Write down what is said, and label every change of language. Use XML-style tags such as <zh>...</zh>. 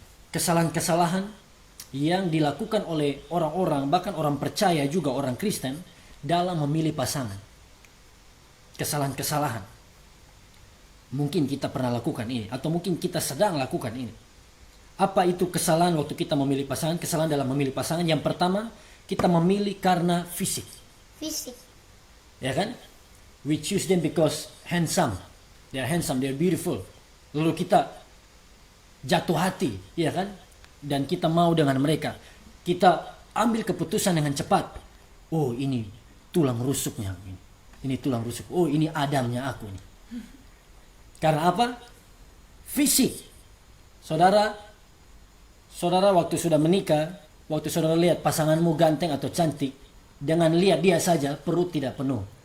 <id>Kesalahan-kesalahan yang dilakukan oleh orang-orang, bahkan orang percaya juga, orang Kristen, dalam memilih pasangan. Kesalahan-kesalahan. Mungkin kita pernah lakukan ini, atau mungkin kita sedang lakukan ini. Apa itu kesalahan waktu kita memilih pasangan? Kesalahan dalam memilih pasangan, yang pertama, kita memilih karena fisik. Fisik. Ya kan?</id> <en>We choose them because handsome. They are handsome, they are beautiful.</en> <id>Lalu kita jatuh hati, ya kan? Dan kita mau dengan mereka. Kita ambil keputusan dengan cepat. Oh, ini tulang rusuknya. Ini tulang rusuk. Oh, ini Adamnya aku nih. Karena apa? Fisik. Saudara waktu sudah menikah, waktu saudara lihat pasanganmu ganteng atau cantik, dengan lihat dia saja perut tidak penuh.</id>